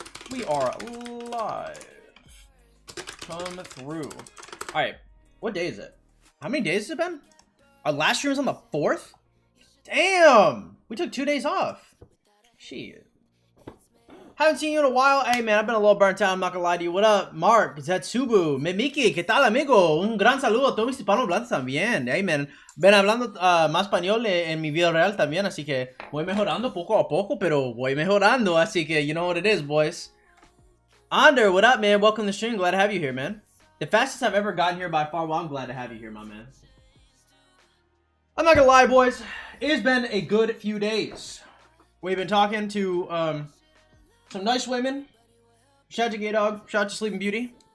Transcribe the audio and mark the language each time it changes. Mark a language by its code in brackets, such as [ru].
[en] We are live. Come through. Alright, what day is it? How many days has it been? Our last stream was on the 4th? Damn! We took 2 days off. Shit. Haven't seen you in a while. Hey, man, I've been a little burnt out. I'm not gonna lie to you. What up, Mark? [es] Zetsubu, Memiki, ¿qué tal, amigo? Un gran saludo a todos mis hispanos también. [en] Hey, man. [es] Ven hablando más español en mi vida real también, así que voy mejorando poco a poco, pero voy mejorando, así que [en] you know what it is, boys. Ander, what up, man? Welcome to the stream. Glad to have you here, man. The fastest I've ever gotten here by far. Well, I'm glad to have you here, my man. I'm not gonna lie, boys. It has been a good few days. We've been talking to, some nice women. Shout out to Gay Dog. Shout out to Sleeping Beauty.